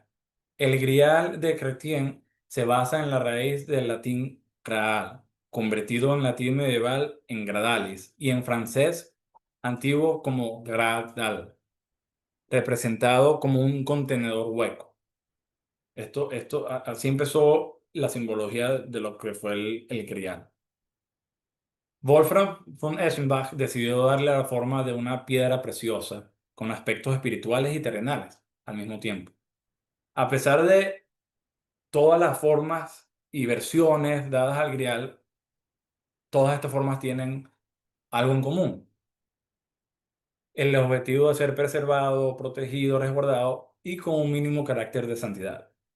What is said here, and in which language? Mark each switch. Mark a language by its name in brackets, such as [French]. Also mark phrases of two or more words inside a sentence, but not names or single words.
[Spanish] El grial de Chrétien se basa en la raíz del latín graal, convertido en latín medieval en gradalis, y en francés antiguo como gradal, representado como un contenedor hueco. Así empezó la simbología de lo que fue el grial. Wolfram von Eschenbach decidió darle la forma de una piedra preciosa, con aspectos espirituales y terrenales al mismo tiempo. A pesar de todas las formas y versiones dadas al grial, todas estas formas tienen algo en común: el objetivo de ser preservado, protegido, resguardado y con un mínimo carácter de santidad.